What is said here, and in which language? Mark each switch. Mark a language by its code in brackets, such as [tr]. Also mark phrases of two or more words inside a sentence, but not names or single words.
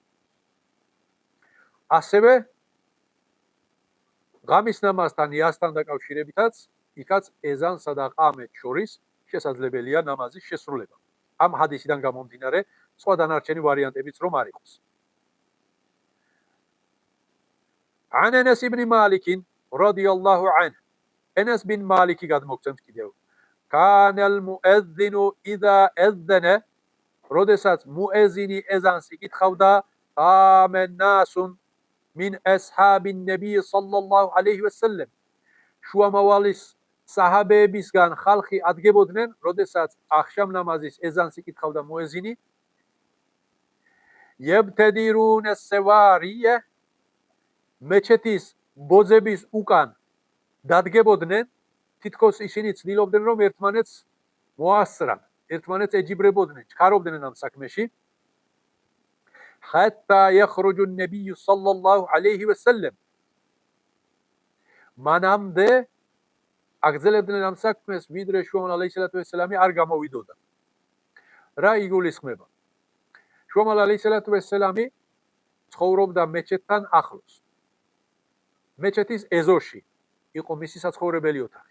[ka] ასევე ღამის ნამაზთან იასთან დაკავშირებითაც იქაც ეზანსა და ყამეთს შორის შესაძლებელია ნამაზის შესრულება. ამ ჰადისიდან გამომდინარე, სხვა დანარჩენი ვარიანტებიც რომ არ იყოს. [ar] عن انس بن مالك رضي الله عنه انس بن مالك [ka] გადმოგცემთ კიდევ. [ar] كان المؤذن اذا اذن [ka] როდესაც მუეზინი ეზანს იკითხავდა, [ar] قام الناس من اصحاب النبي صلى الله عليه وسلم [ka] შუამავალის საჰაბეებისგან ხალხი ადგებოდნენ, როდესაც ახშამ ნამაზის ეზანს იკითხავდა მუეზინი. [ar] يبتدرون السواريه [ka] მეჩეთის ბოძების უკან დადგებოდნენ, თითქოს ისინი ცდილობდნენ რომ ერთმანეთს მოასწრან, ერთმანეთს ეჯიბრებოდნენ, ჩქარობდნენ ამ საქმეში. [ar] حتى يخرج النبي صلى الله عليه وسلم [ka] მანამდე აგრძელებდნენ ამ საქმეს, ვიდრე შუამავალ ალეისალათუ ვესალამი არ გამოვიდოდა. რა იგულისხმება? შუამავალ ალეისალათუ ვესალამი ცხოვრობდა მეჩეთთან ახლოს. მეჩეთის ეზოში იყო მისი საცხოვრებელი ოთახი.